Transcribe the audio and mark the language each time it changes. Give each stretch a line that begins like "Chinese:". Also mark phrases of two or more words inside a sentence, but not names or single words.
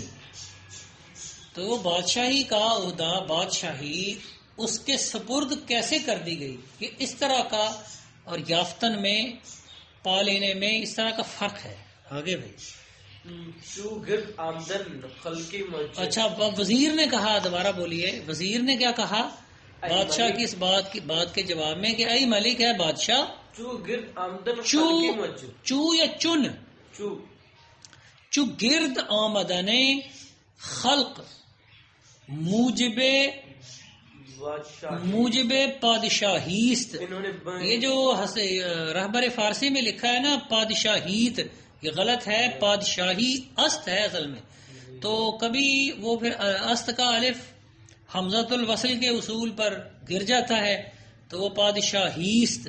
Urdu: تو بادشاہی کا عہدہ، بادشاہی اس کے سپرد کیسے کر دی گئی، یہ اس طرح کا اور یافتن میں پا لینے میں اس طرح کا فرق ہے. آگے بھائی.
Persian: چو گرد آمدن خلقی موجود.
Urdu: اچھا، وزیر نے کہا، دوبارہ بولیے، وزیر نے کیا کہا بادشاہ کی اس بات کے جواب میں کہ
Persian: اے ملک
Urdu: ہے بادشاہ،
Persian: چو گرد آمدن چو خلقی موجود. چو یا چن، چو گرد آمدن خلق موجب پادشاہیست.
Urdu: انہوں نے یہ جو رہبر فارسی میں لکھا ہے نا پادشاہیت، یہ غلط ہے،
Persian: پادشاہی است
Urdu: ہے اصل میں. تو کبھی وہ پھر است کا الف حمزۃ الوصل کے اصول پر گر جاتا ہے تو وہ پادشاہیست.